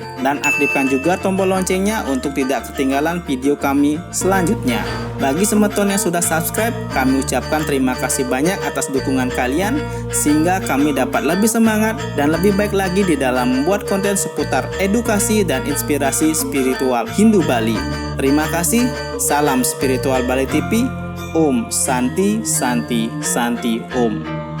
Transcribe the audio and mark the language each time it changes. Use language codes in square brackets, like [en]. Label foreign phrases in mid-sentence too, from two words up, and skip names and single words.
[id] Dan aktifkan juga tombol loncengnya untuk tidak ketinggalan video kami selanjutnya. Bagi semeton yang sudah subscribe, kami ucapkan terima kasih banyak atas dukungan kalian, sehingga kami dapat lebih semangat dan lebih baik lagi di dalam membuat konten seputar edukasi dan inspirasi spiritual Hindu Bali. Terima kasih, salam Spiritual Bali TV, [sa] Om Santi Santi Santi Om.